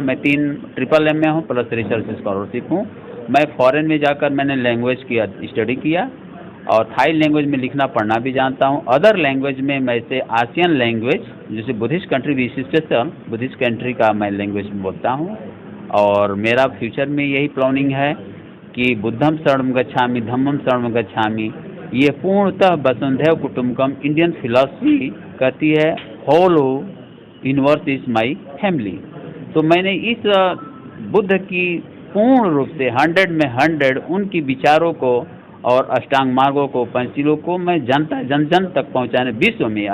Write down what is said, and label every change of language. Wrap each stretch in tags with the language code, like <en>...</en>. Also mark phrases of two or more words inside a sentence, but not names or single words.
<hi>मैं 3</hi> <en>triple MA</en> <hi>हूँ प्लस</hi> <en>research scholarship</en> <hi>हूँ। मैं फॉरेन में जाकर मैंने लैंग्वेज की स्टडी किया और</hi> <en>Thai language</en> <hi>में लिखना पढ़ना भी जानता हूँ।</hi> <en>other language</en> <hi>में मैं से</hi> <en>ASEAN language,</en> <hi>जैसे</hi> <en>Buddhist country</en> <hi>विशिष्टता</hi> <en>Buddhist country</en> <hi>का मैं लैंग्वेज बोलता हूँ। और मेरा फ्यूचर में यही प्लानिंग है कि</hi> <pi>बुद्धम शरणम गच्छामि धम्मम शरणम गच्छामि,</pi> <hi>ये पूर्णतः</hi> <sa>वसुधैव कुटुंबकम</sa> <en>Indian philosophy</en> <hi>कहती है,</hi> <en>whole universe is my family.</en> <hi>तो मैंने इस बुद्ध की पूर्ण रूप से 100 में 100 उनकी विचारों को और अष्टांग मार्गों को, पंचशीलों को मैं जन जन तक पहुंचाने विश्व में।</hi>